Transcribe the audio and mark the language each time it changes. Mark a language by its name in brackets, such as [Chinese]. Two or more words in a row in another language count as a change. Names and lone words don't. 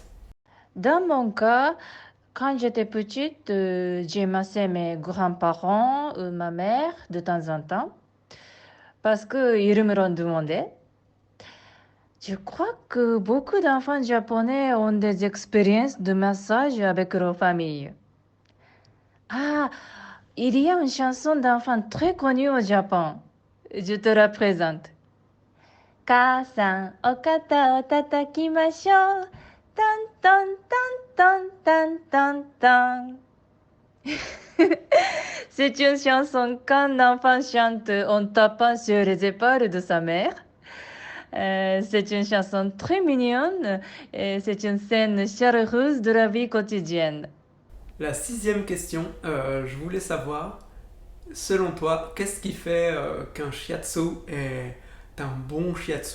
[French] Dans mon cas, quand j'étais petite, j'ai massé mes grands-parents ou ma mère de temps en temps parce qu'ils me l'ont demandé. Je crois que beaucoup d'enfants japonais ont des expériences de massage avec leur famille. Ah, il y a une chanson d'enfant très connue au Japon. Je te la présente. [Japanese] 母さん、お肩を叩きましょう。トントントントントントン。 [French] C'est une chanson qu'un enfant chante en tapant sur les épaules de sa mère. C'est une chanson très mignonne et c'est une scène chaleureuse de la vie quotidienne. La sixième question, je voulais savoir, selon toi, qu'est-ce qui fait qu'un shiatsu est un bon shiatsu?